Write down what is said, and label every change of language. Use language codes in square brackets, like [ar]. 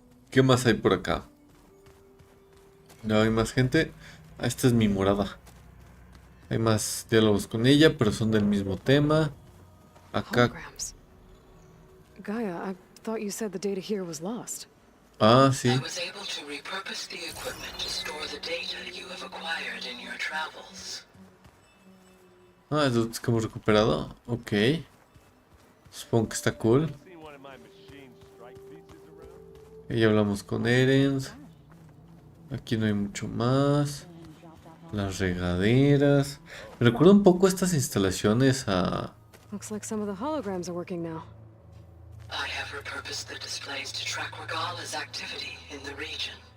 [es] ¿Qué más hay por acá? No hay más gente. Esta es mi morada. Hay más diálogos con ella, pero son del mismo tema. Acá. [en] Holograms. Gaia, I thought you said the data here was lost. [es] Ah, sí. [en] I was able to repurpose the equipment to store the data you have acquired in your travels. [es] Ah, eso es como recuperado. Ok. Supongo que está cool. Y ya hablamos con Erens. Aquí no hay mucho más. Las regaderas. Me recuerda un poco estas instalaciones a... [en] Looks like some of the holograms are working now. I have repurposed the displays to track Regala's activity in the region.